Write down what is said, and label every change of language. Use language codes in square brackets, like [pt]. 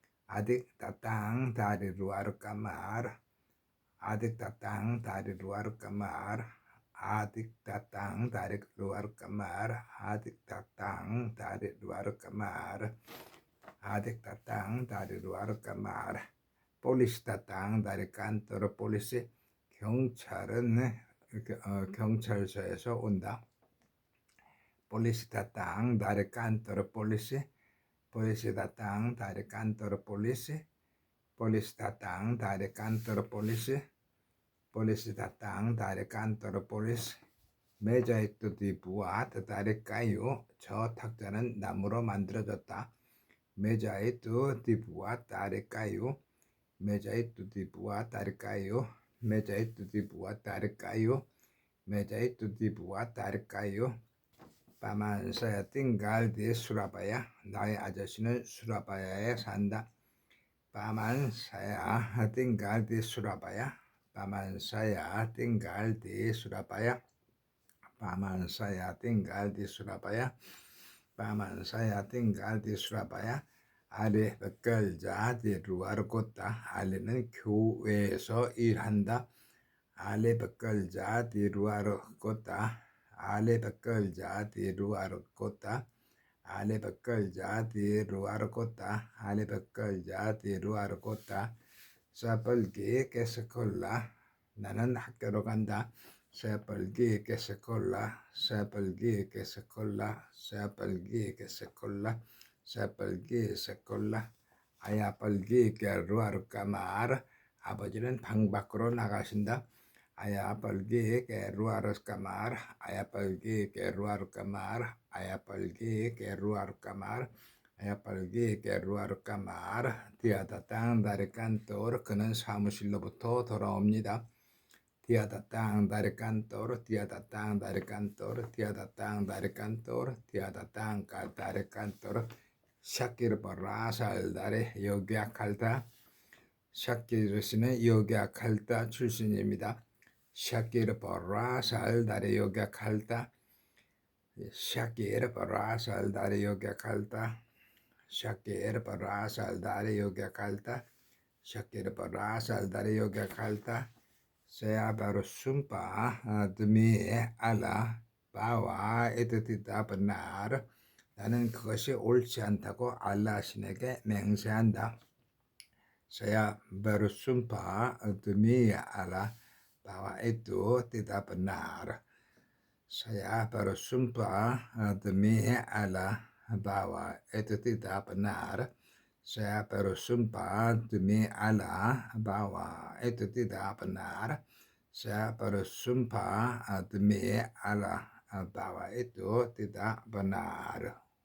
[id] Adik datang dari luar kamar. Adik datang dari luar kamar. Adik datang dari luar kamar. Adik datang dari luar kamar. Adik datang dari luar kamar. Polisi datang dari kantor polisi. [ko] 경찰은 경찰서에서 온다. [id] Polisi datang dari kantor polisi. Polisi datang dari kantor polisi. Polisi datang dari kantor polisi. Polisi datang dari kantor polisi. meja itu dibuat dari kayu. [ko] 저 탁자는 나무로 만들어졌다. [id] meja itu dibuat dari kayu. meja itu dibuat dari kayu. meja itu dibuat dari kayu. meja itu dibuat dari kayu. Paman saya tinggal di Surabaya. [ko] 나의 아저씨는 수라바야에 산다. [id] Paman saya tinggal di Surabaya. Paman saya tinggal di Surabaya. Paman saya tinggal di Surabaya. Paman saya tinggal di Surabaya. Ali bekerja di luar kota. [ko] Ali는 교외에서 일한다. [id] Ali bekerja di luar kota. Ali bekerja di luar kota. Ali bekerja di luar kota. Ali bekerja di luar kota. Saya pergi ke sekolah. [ko] 나는 학교로 간다. [id] Saya pergi ke sekolah. Saya pergi ke sekolah. Saya pergi ke sekolah. Saya pergi sekolah. Ayah pergi ke luar kamar. [ko] 아버지는 방 밖으로 나가신다. [id] Ayah pergi ke luar kamar. Ayah pergi ke luar kamar. Ayah pergi ke luar kamar. Ayah pergi ke luar kamar. Dia datang dari kantor. [ko] 그는 사무실로부터 돌아옵니다. [id] Dia datang dari kantor. Dia datang dari kantor. Dia datang dari kantor. Dia datang dari kantor. Syakir berasal dari Yogyakarta. [ko] 샤키르 씨는 요기야카르타 출신입니다. [id] 샤키르 berasal dari Yogyakarta. Syakir berasal dari Yogyakarta. Syakir berasal dari Yogyakarta. Syakir berasal dari Yogyakarta. Saya bersumpah demi Allah bahwa itu tidak benar. [ko] 나는 그것이 옳지 않다고 알라 신에게 맹세한다. [id] Saya bersumpah demi Allah bahwa itu tidak benar. Saya bersumpah demi Allah bahwa itu tidak benar. Saya bersumpah demi Allah bahwa itu tidak benar. Saya bersumpah demi Allah bahwa itu tidak benar.